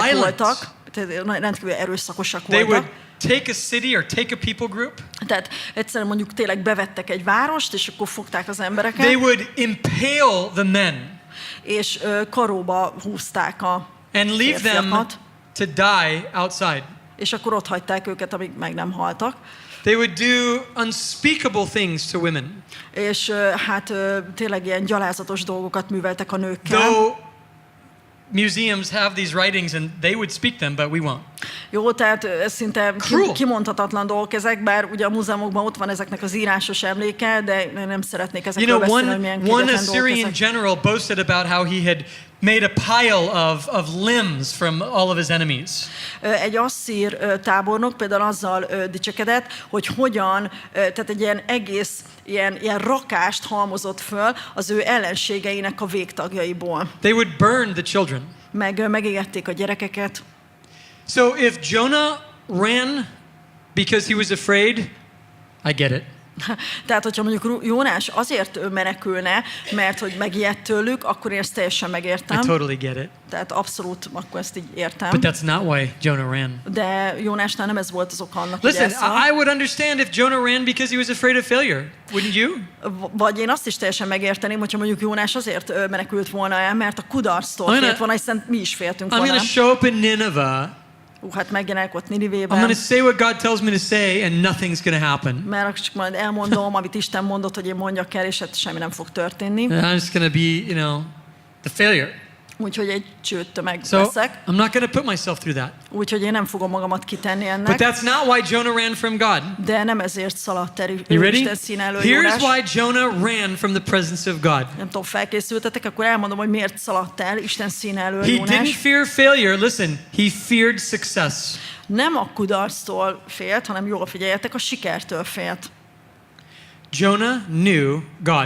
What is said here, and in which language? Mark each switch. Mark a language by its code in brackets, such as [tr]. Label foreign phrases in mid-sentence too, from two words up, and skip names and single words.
[en] Violent. [hu] voltak, tehát rendkívül erőszakosak [en] They would [hu] voltak. [en] take a city or take a people group. [hu] Tehát egyszerűen mondjuk tényleg bevettek egy várost, és akkor fogták az embereket, [en] They would impale the men [hu] és karóba húzták a [en] and leave them [hu] férfiakat, [en] to die outside. [hu] és akkor ott hagyták őket, amíg meg nem haltak. [en] They would do unspeakable things to women. [hu] És hát tényleg ilyen gyalázatos dolgokat műveltek a nőkkel. [en] Though museums have these writings and they would speak them, but we won't. [hu] Jó, tehát ez szinte [en] Cruel. [hu] kimondhatatlan dolgok ezek, bár ugye a múzeumokban ott van ezeknek az írásos emléke, de nem szeretnék [en] You [hu] ezekről [en] know, [hu] beszélni, hogy milyen [en] one [hu] kegyetlen dolgok [en] Assyrian [hu] ezek. [en] general boasted about how he had made a pile of limbs from all of his enemies. [hu] Egy asszír tábornok például azzal dicsekedett, hogy hogyan, tehát egy ilyen egész ilyen rakást halmozott föl az ő ellenségeinek a végtagjaiból. [en] They would burn the children. [hu] Megégették a gyerekeket. [en] So if Jonah ran because he was afraid, I get it. [hu] Tehát, hogyha mondjuk Jónás azért menekülne, mert hogy megijedt tőlük, akkor én ezt teljesen [en] I [hu] megértem. [en] totally get it. [hu] Tehát abszolút akkor ezt így értem. [en] But that's not why Jonah ran. [hu] De Jónásnál nem ez volt az oka annak, hogy [en] Listen, [hu] elszaladt. [en] I would understand if Jonah ran because he was afraid of failure. Wouldn't you? [hu] Vagy én azt is teljesen megérteném, hogyha mondjuk Jónás azért menekült volna el, mert a kudarctól [en] I'm [hu] félt volna, hiszen mi is féltünk [en] I'm [hu] volna. [en] going to show up in Nineveh. [hu] Hát megjelenik ott [en] I'm [hu] Ninivében, [en] going to say what God tells me to say and nothing's going to happen. [hu] mert csak majd elmondom, amit Isten mondott, hogy én mondjak el, és hát semmi nem fog történni. [en] And I'm just going to be, the failure. [hu] Úgyhogy egy csőttömeg [en] So [hu] leszek. [en] I'm not going to put myself through that. [hu] Úgyhogy én nem fogom magamat kitenni [en] But [hu] ennek. [en] that's not why Jonah ran from God. [hu] De nem ezért szaladt el [en] You ready? [hu] Isten színe elől [en] Here's [hu] Jónás. [en] why Jonah ran from the presence of God. [hu] Nem tudom, felkészültetek, akkor elmondom, hogy miért szaladt el Isten színe elől [en] He didn't [hu] Jónás. [en] fear failure. Listen, he feared success. [hu] Nem a kudarctól félt, hanem jól figyeljetek, a sikertől félt. [en] Jonah knew God.